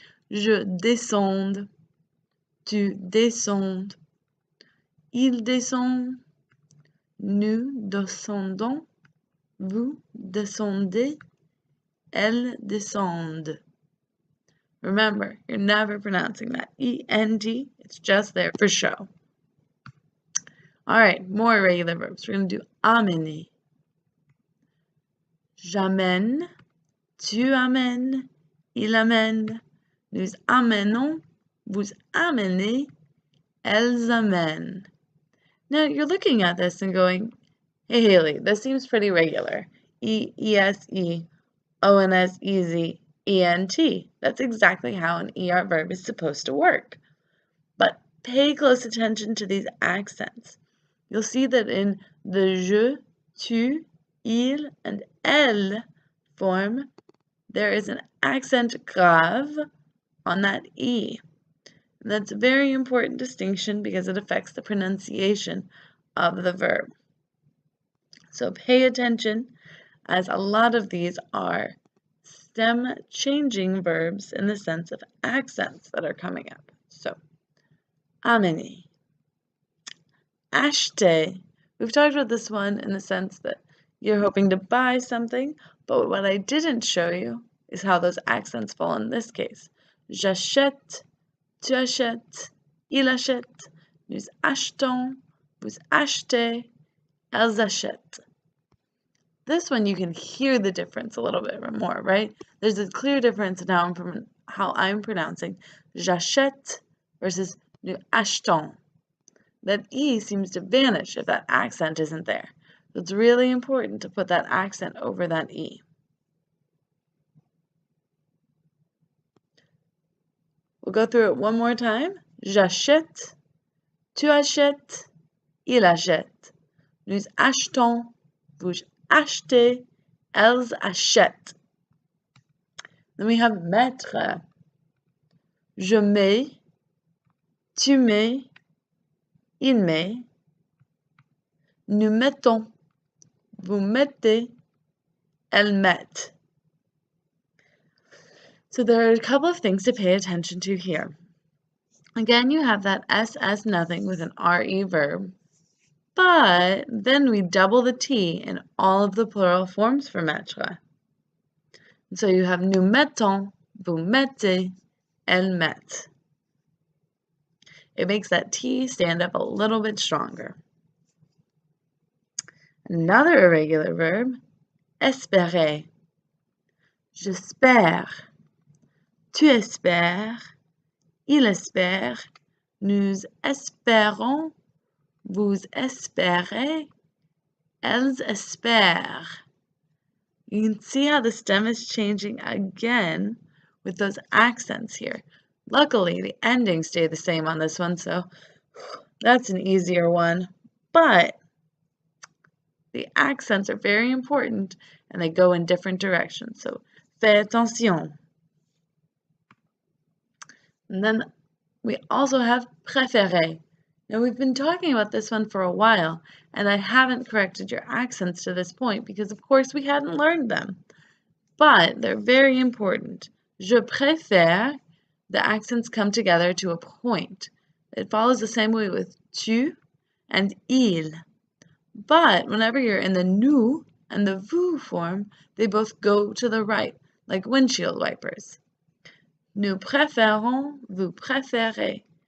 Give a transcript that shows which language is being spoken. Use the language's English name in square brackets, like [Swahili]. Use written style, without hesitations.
[French] Je descends, tu descends, il descend, nous descendons, vous descendez, elles descendent. [English] Remember, you're never pronouncing that ENT. It's just there for show. All right, more irregular verbs. We're going to do amener. [French] J'amène, tu amènes, il amène, nous amenons, vous amenez, elles amènent. [English] Now, you're looking at this and going, hey, Haley, this seems pretty regular. E-E-S-E, O-N-S-E-Z, E-N-T. That's exactly how an ER verb is supposed to work. But pay close attention to these accents. You'll see that in the je, tu, il, and elle form, there is an accent grave on that E. And that's a very important distinction because it affects the pronunciation of the verb. So pay attention, as a lot of these are stem changing verbs in the sense of accents that are coming up. [French] So, amener. Acheter. [English] We've talked about this one in the sense that you're hoping to buy something, but what I didn't show you is how those accents fall in this case. [French] J'achète, tu achètes, il achète, nous achetons, vous achetez, elles achètent. [English] This one you can hear the difference a little bit more, right? There's a clear difference in how I'm pronouncing j'achète versus nous achetons. That E seems to vanish if that accent isn't there. So it's really important to put that accent over that E. We'll go through it one more time. [French] J'achète, tu achètes, il achète. Nous achetons, vous achetez, elles achètent. Then we have mettre. Je mets, tu mets, il met. Nous mettons, vous mettez, elles mettent. [English] So there are a couple of things to pay attention to here. Again, you have that SS nothing with an RE verb, but then we double the T in all of the plural forms for mettre. [French] And so you have nous mettons, vous mettez, elles mettent. [English] It makes that T stand up a little bit stronger. Another irregular verb, espérer. [French] J'espère, tu espères, il espère, nous espérons, vous espérez, elles espèrent. [English] You can see how the stem is changing again with those accents here. Luckily, the endings stay the same on this one, so that's an easier one. But the accents are very important, and they go in different directions. [French] So, fais attention. [English] And then we also have préférer. Now, we've been talking about this one for a while, and I haven't corrected your accents to this point because, of course, we hadn't learned them. but they're very important. Je préfère, the accents come together to a point. It follows the same way with tu and il. But whenever you're in the nous and the vous form, they both go to the right, like windshield wipers. [French] Nous préférons, vous préférez.